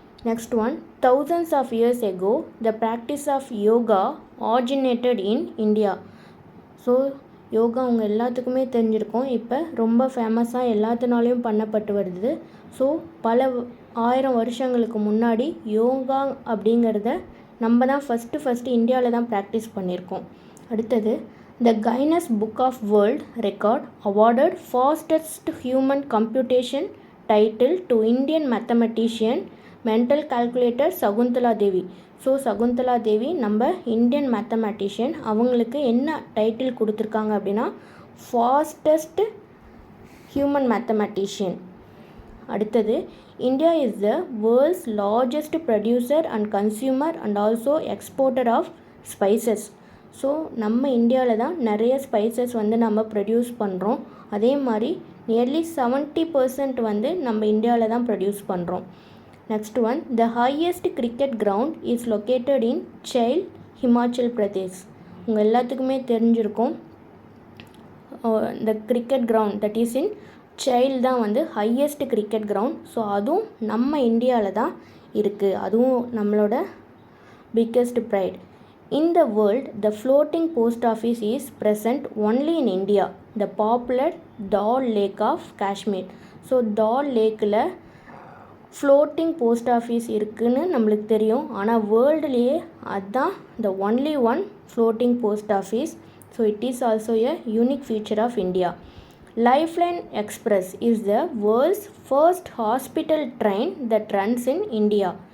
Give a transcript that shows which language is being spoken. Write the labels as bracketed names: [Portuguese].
[English] Next one, thousands of years ago, the practice of yoga originated in India. [Tamil] So yoga உங்கள் எல்லாத்துக்குமே தெரிஞ்சிருக்கும். இப்போ ரொம்ப ஃபேமஸாக எல்லாத்தினாலையும் பண்ணப்பட்டு வருது. ஸோ பல 1000 வருஷங்களுக்கு முன்னாடி யோகா அப்படிங்கிறத நம்ம தான் ஃபஸ்ட்டு இந்தியாவில் தான் ப்ராக்டிஸ் பண்ணியிருக்கோம். [English] அடுத்தது, the Guinness book of world record awarded fastest human computation title to Indian mathematician mental calculator Shakuntala Devi. [Tamil] So Shakuntala தேவி நம்ம இந்தியன் மேத்தமெட்டிஷியன். அவங்களுக்கு என்ன டைட்டில் கொடுத்துருக்காங்க அப்படின்னா ஃபாஸ்டஸ்ட் ஹியூமன் மேத்தமெட்டிஷியன். [English] அடுத்தது, India is the world's largest producer and consumer and also exporter of spices. [Tamil] So நம்ம இந்தியாவில் தான் நிறைய ஸ்பைசஸ் நம்ம ப்ரொடியூஸ் பண்ணுறோம். அதே மாதிரி நியர்லி 70% நம்ம இந்தியாவில் தான் ப்ரொடியூஸ் பண்ணுறோம். [English] Next one, the highest cricket ground is located in Chail, Himachal Pradesh. [Tamil] உங்கள் எல்லாத்துக்குமே தெரிஞ்சிருக்கும், [English] the cricket ground that is in Chail தான் highest cricket ground. [Tamil] ஸோ அதுவும் நம்ம இந்தியாவில் தான் இருக்குது. அதுவும் நம்மளோட [English] biggest pride. In the world, the floating post office is present only in India, the popular Dal Lake of Kashmir. [Tamil] So doll லேக்கில் floating post office இருக்குதுன்னு நம்மளுக்கு தெரியும். ஆனால் வேர்ல்டுலேயே அதுதான் [English] The only one floating post office. So it is also a unique feature of India. Lifeline Express is the world's first hospital train that runs in India.